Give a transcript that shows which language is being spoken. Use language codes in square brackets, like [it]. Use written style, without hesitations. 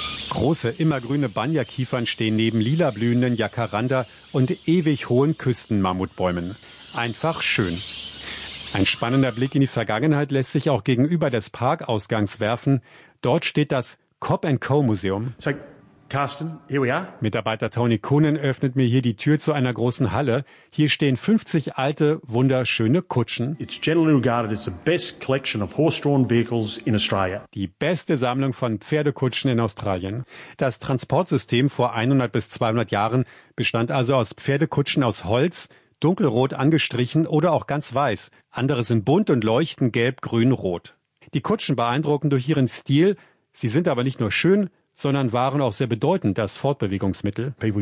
[de] Große, immergrüne Banyakiefern stehen neben lila blühenden Jacaranda und ewig hohen Küstenmammutbäumen. Einfach schön. Ein spannender Blick in die Vergangenheit lässt sich auch gegenüber des Parkausgangs werfen. Dort steht das Cobb & Co. Museum. [en] So, Carsten, here we are. [de] Mitarbeiter Tony Kuhnen öffnet mir hier die Tür zu einer großen Halle. Hier stehen 50 alte, wunderschöne Kutschen. [en] It's generally regarded as the best collection of horse-drawn vehicles in Australia. [de] Die beste Sammlung von Pferdekutschen in Australien. Das Transportsystem vor 100 bis 200 Jahren bestand also aus Pferdekutschen aus Holz, dunkelrot angestrichen oder auch ganz weiß. Andere sind bunt und leuchten gelb, grün, rot. Die Kutschen beeindrucken durch ihren Stil. Sie sind aber nicht nur schön, sondern waren auch sehr bedeutend als Fortbewegungsmittel.